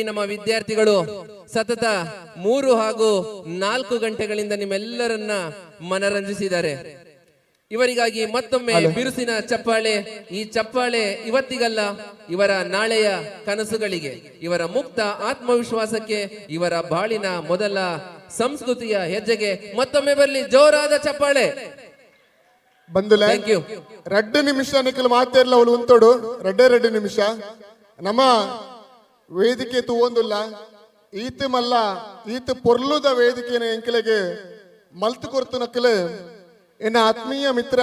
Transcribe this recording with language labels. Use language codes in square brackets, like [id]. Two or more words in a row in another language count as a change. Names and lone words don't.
[kn] ನಮ್ಮ ವಿದ್ಯಾರ್ಥಿಗಳು ಸತತ 3 ಹಾಗೂ 4 ಗಂಟೆಗಳಿಂದ ನಿಮ್ಮೆಲ್ಲರನ್ನ ಮನರಂಜಿಸಿದ್ದಾರೆ. ಇವರಿಗಾಗಿ ಮತ್ತೊಮ್ಮೆ ಬಿರುಸಿನ ಚಪ್ಪಾಳೆ. ಈ ಚಪ್ಪಾಳೆ ಇವತ್ತಿಗಲ್ಲ, ಇವರ ನಾಳೆಯ ಕನಸುಗಳಿಗೆ, ಇವರ ಮುಕ್ತ ಆತ್ಮವಿಶ್ವಾಸಕ್ಕೆ, ಇವರ ಬಾಳಿನ ಮೊದಲ ಸಂಸ್ಕೃತಿಯ ಹೆಜ್ಜೆಗೆ ಮತ್ತೊಮ್ಮೆ ಬರಲಿ ಜೋರಾದ ಚಪ್ಪಾಳೆ. [tcy] ಬಂದುಲೆ 2 ನಿಮಿಷ ನಿಖಿಲ್ ಮಾತೇರ್ಲ ಅವಳು ಉಂತೋಡು 2 ನಿಮಿಷ ನಮ್ಮ ವೇದಿಕೆ ತೂವೊಂದುಲ್ಲ ಈತ ಮಲ್ಲ ಈತ ಪೊರ್ಲುದ ವೇದಿಕೆನ ಎಂಕಲೆಗೆ ಮಲ್ತು ಕೊರ್ತು ನಕಲು ಎನ್ನ ಆತ್ಮೀಯ ಮಿತ್ರ